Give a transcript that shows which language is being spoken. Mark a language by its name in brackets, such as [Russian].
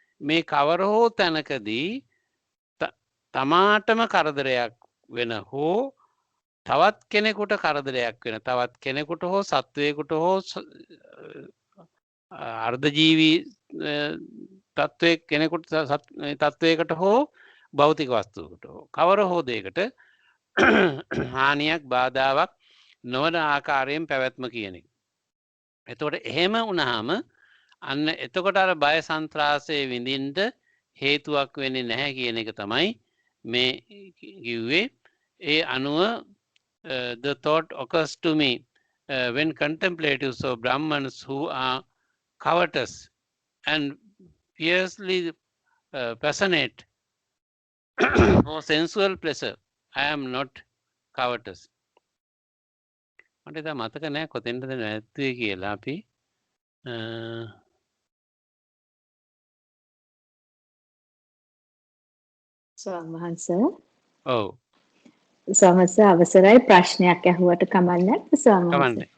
[Sinhala] මේ කවර හෝ තැනකදී තමාටම කරදරයක් වෙන හෝ තවත් කෙනෙකුට කරදරයක් වෙන තවත් කෙනෙකුට හෝ සත්වයකට හෝ අර්ධජීවී තත්ත්වයක කෙනෙකුට තත්ත්වයකට හෝ භෞතික වස්තුවකට හෝ කවර හෝ දෙයකට හානියක් බාධාවක් නොවන ආකාරයෙන් පැවැත්ම කියන එක. එතකොට එහෙම වුණාම අන්න එතකොට අර බය සන්ත්‍රාසයේ විඳින්න හේතුවක් වෙන්නේ නැහැ කියන එක තමයි මේ කිව්වේ. ඒ අනුව [English] the thought occurs to me when contemplatives of Brahmins who are covetous and fiercely passionate for sensual pleasure. I am not covetous. [Sinhala] මට දැන් මතක නැහැ කොතෙන්ද නැත්තුවේ කියලා අපි සමහන්ස ඔව් සමහන්ස අවසරයි ප්‍රශ්නයක් අහුවට කමන්නේ සමහන්ස